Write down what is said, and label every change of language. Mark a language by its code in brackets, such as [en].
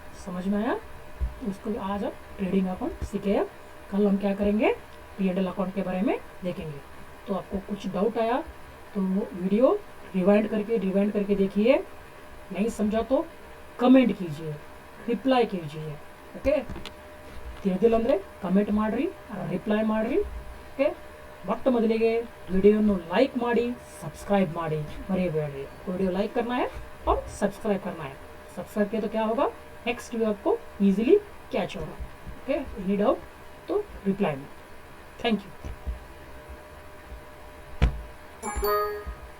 [hi] समझ में आया, तो उसको आज आप ट्रेडिंग अकाउंट सीखे। कल हम क्या करेंगे, P&L अकाउंट के बारे में देखेंगे। तो आपको कुछ डाउट आया तो वीडियो रिवाइंड करके देखिए, नहीं समझा तो कमेंट कीजिए, रिप्लाई कीजिए, ओके। [kn] ತಿಳಿದಿಲ್ಲ ಅಂದರೆ ಕಮೆಂಟ್ ಮಾಡಿರಿ, ರಿಪ್ಲೈ ಮಾಡಿರಿ, ಓಕೆ। ಬಟ್ ಮೊದಲಿಗೆ ವಿಡಿಯೋನು ಲೈಕ್ ಮಾಡಿ, सब्सक्राइब ಮಾಡಿ, मरिएबेड़ी। [hi] वीडियो लाइक करना है और सब्सक्राइब करना है। सब्सक्राइब किया तो क्या होगा, नेक्स्ट वीडियो आपको ईजिली कैच होगा, ओके। एनी डाउट तो रिप्लाई में। Thank you.